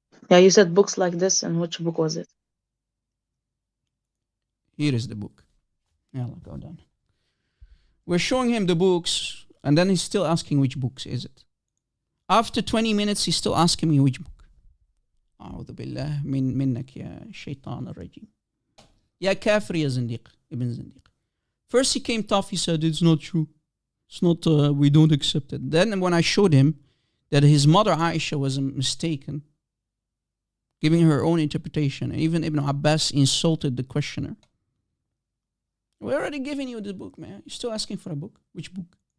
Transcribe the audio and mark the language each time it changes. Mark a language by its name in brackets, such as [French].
[English] Yeah, you said books like this, and which book was it? Here is the book. Yalla, go down. We're showing him the books, and then he's still asking which books is it. After 20 minutes, he's still asking me which book. [Arabic] أعوذ بالله منك يا شيطان الرجيم. يا كافر يا زنديق ابن زنديق. [English] First he came tough, he said it's not true. It's not, we don't accept it. Then when I showed him that his mother Aisha was mistaken, giving her own interpretation, and even Ibn Abbas insulted the questioner. We're already giving you the book, man. You're still asking for a book? Which book?